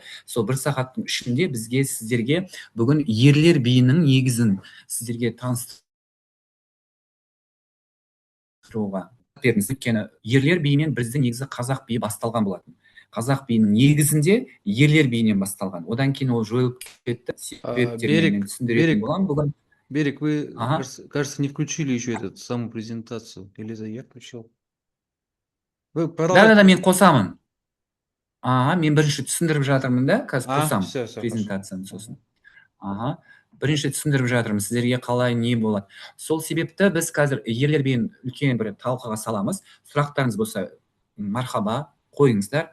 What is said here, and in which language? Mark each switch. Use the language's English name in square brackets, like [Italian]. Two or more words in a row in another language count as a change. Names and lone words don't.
[Kazakh] Сол 1 сағаттың ішінде бізге сіздерге бүгін ерлер биінің негізін сіздерге таныстыруға бердіңіз. Өйткені ерлер биінен біздің негізі қазақ биі басталған болатын. Қазақ биінің негізінде ерлер биінен басталған. Одан кейін ол жойылып кетті. Себептерін мен түсіндіретін боламын бүгін. [Russian] Берик, вы, кажется, не включили еще саму презентацию. Или я включил? Вы продолжайте. [Kazakh] Да, мен қосамын. Мен бірінші түсіндіріп жатырмын да, қазір қосамын презентацияны сосын. Бірінші түсіндіріп жатырмын сіздерге қалай не болады. Сол себепті біз қазір ерлер биін үлкен бір талқыға саламыз. Сұрақтарыңыз болса, мархаба, қойыңыздар.